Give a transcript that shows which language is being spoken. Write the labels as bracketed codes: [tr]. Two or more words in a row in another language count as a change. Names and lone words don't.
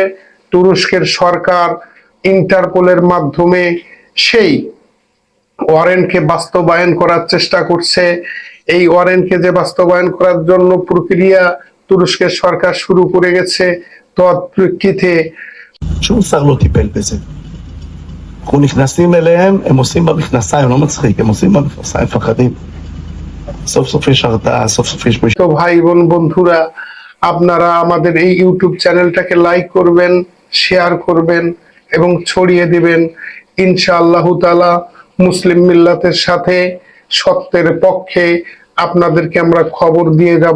[bn] তুরস্কের সরকার ইন্টারপোলের মাধ্যমে সেই ওয়ারেন্টকে বাস্তবায়ন করার চেষ্টা করছে। এই ওয়ারেন্টকে যে বাস্তবায়ন করার জন্য প্রক্রিয়া তুরস্কের সরকার শুরু করে গেছে। তৎপ্রেক্ষিতে [he] שום שר לא טיפל בזה. אנחנו נכנסים אליהם, הם עושים במכנסיים, לא מצחיק, הם עושים במכנסיים, מפחדים. סוף סוף יש הרתעה, סוף סוף יש... [bn] তো ভাই বোন বন্ধুরা, আপনারা আমাদের এই ইউটিউব চ্যানেলটাকে লাইক করবেন, শেয়ার করবেন এবং ছড়িয়ে দিবেন। [ar] إن شاء الله تعالى [bn] মুসলিম মিল্লাতের সাথে সত্যের পক্ষে আপনাদেরকে আমরা খবর দিয়ে যাব।